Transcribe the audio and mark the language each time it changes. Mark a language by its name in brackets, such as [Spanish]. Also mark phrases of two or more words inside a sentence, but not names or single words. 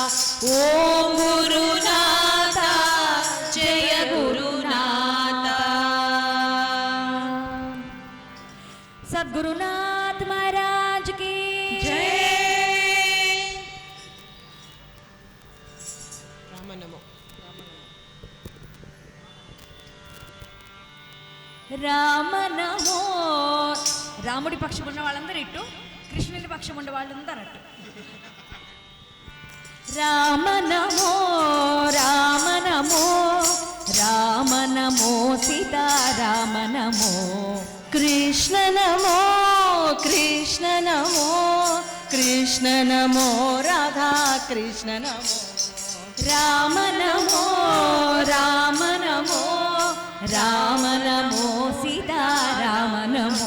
[Hindi] ओम गुरुनाथा जय गुरुनाथा सद्गुरुनाथ महाराज की [Sanskrit] जय राम नमो రామ నమో [Telugu] రాముడి పక్షం ఉన్న వాళ్ళందరూ ఇటు కృష్ణుని పక్షం ఉన్న వాళ్ళందరూ అటు [Sanskrit] రామ నమో రామ నమో రామ నమో సీతారామ నమో कृष्ण नमो कृष्ण नमो कृष्ण नमो राधा कृष्ण नमो రామ నమో రామ నమో రామ నమో సీతారామ నమో